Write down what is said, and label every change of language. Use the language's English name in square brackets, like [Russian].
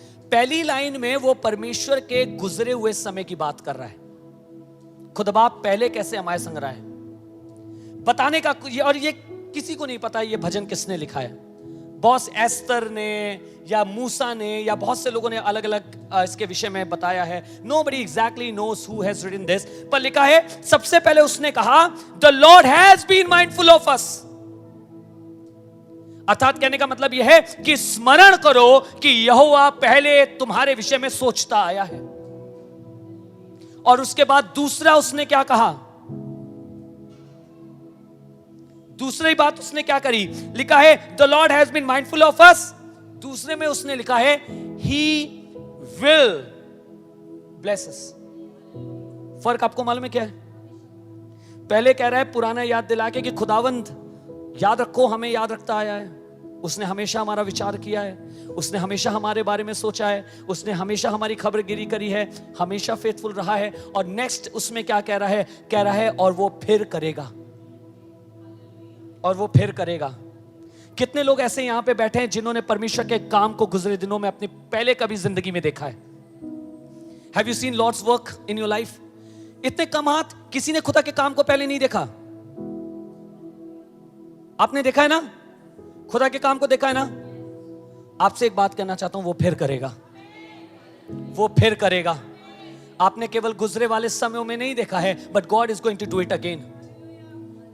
[Hindi] पहली लाइन में वो परमेश्वर के गुजरे हुए समय की बात कर रहा है। खुदा बाप पहले कैसे हमारे संग रहा है बताने का, और ये किसी को नहीं पता ये भजन किसने लिखा है। बॉस एस्तर ने या मूसा ने या बहुत से लोगों ने अलग अलग इसके विषय में बताया है। [English] Nobody exactly knows who has written this, [Hindi] पर लिखा है सबसे पहले उसने कहा, [English] The Lord has been mindful of us। [Hindi] अर्थात कहने का मतलब यह है कि स्मरण करो कि यहोवा पहले तुम्हारे विषय में सोचता आया है। और उसके बाद दूसरा उसने क्या कहा? दूसरी बात उसने क्या करी? लिखा है, [English] The Lord has been mindful of us। [Hindi] दूसरे में उसने लिखा है, [English] He will bless us। [Hindi] फर्क आपको मालूम है क्या है? पहले कह रहा है पुराना याद दिला के कि खुदावंद याद रखो, हमें याद रखता आया है। उसने हमेशा हमारा विचार किया है, उसने हमेशा हमारे बारे में सोचा है, उसने हमेशा हमारी खबरगिरी करी है, हमेशा फेथफुल रहा है। और नेक्स्ट उसमें क्या कह रहा है? कह रहा है, और वो फिर करेगा, और वो फिर करेगा। कितने लोग ऐसे यहां पे बैठे हैं जिन्होंने परमेश्वर के काम को गुजरे दिनों में अपनी पहले कभी जिंदगी में देखा है? [English] Have you seen Lord's work in your life? [Hindi] इतने कम हाथ, किसी ने खुदा के काम को पहले नहीं देखा? आपने देखा है ना? खुदा के काम को देखा है ना? आपसे एक बात कहना चाहता हूं, वो फिर करेगा, वो फिर करेगा। आपने केवल गुजरे वाले समयों में नहीं देखा है, [English] But God is going to do it again.